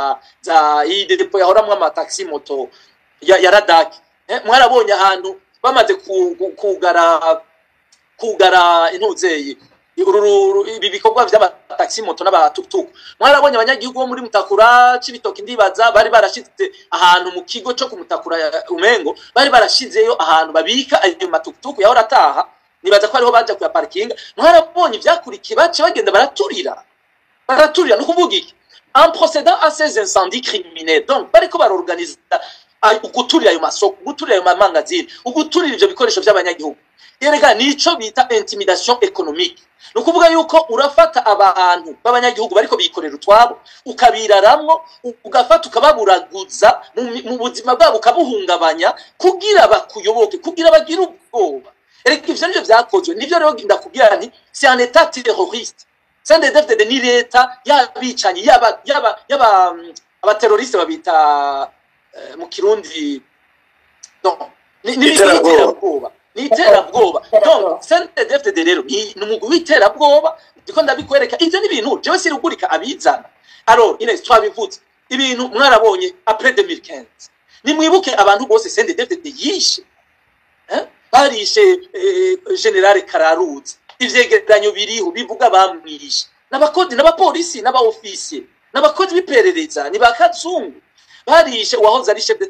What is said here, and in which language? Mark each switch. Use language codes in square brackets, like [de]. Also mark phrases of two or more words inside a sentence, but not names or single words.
[rn] za depo yahoramwe amataxi moto ya Radaki mwarabonye ahantu bamaze kugara intuzeye ibi bikorwa by'amataxi moto n'abatukutuku mwarabonye abanyagihugu bo muri Mutakura Cibitoki ndibaza bari barashize ahantu mu kigo cyo kumutakura umengo bari barashizeyo ahantu babika ayo matukutuku yaho rataha nibaza ko ariho baje ku parking mwarabonye ivyakurikiye bace bagenda baraturira no kuvuga iki [fr] en procédant à ces incendies criminels [rn] donc bariko barorganiza uguturira ayo masoko uguturira ayo mamangazini uguturira ivyo bikoresho by'abanyagihugu yerega nico bita [fr] intimidation économique [rn] nukuvuga yuko urafata abantu b'abanyagihugu bariko bikorera utwabo ukabiraramwo ugafata ukababuraguza mu buzima bwabo ukabuhungabanya kugira bakuyoboke kugira bagira ubwoba erega ivyo nivyo vyakozwe nivyo rero ndakubwira nti [fr] c'est un état terroriste [rn] CNDD-FDD ni leta y'abicanyi yaba abateroriste babita mu Kirundi donc ni iterabwoba donc CNDD-FDD rero ni umugwi w'iterabwoba ndiko ndabikwereka ivyo ni ibintu jewe sirugurika abizana alors Inès twabivuze ibintu mwarabonye après 2015 ni mwibuke abantu bose CNDD-FDD yishe barishe General Kararuzi ivyegeranyo biriho bivuga bamwishe n'abakodi n'abapolisi n'abaofisier n'abakozi b'iperereza ni bakazungu barishe wahoze ari chef